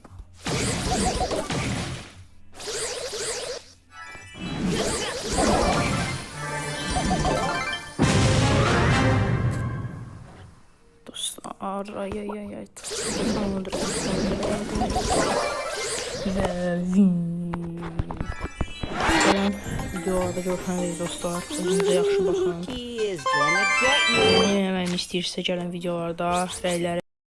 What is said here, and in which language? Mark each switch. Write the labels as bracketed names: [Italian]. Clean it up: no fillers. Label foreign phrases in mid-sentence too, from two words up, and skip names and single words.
[Azerbaijani] Dostlar ay. Ve gələn videolarda görüşənək dostlar. Özünüzə yaxşı baxın. [English] He is gonna get you. [Azerbaijani] Nə eləməyimi istəyirsə gələn videolarda rəyləri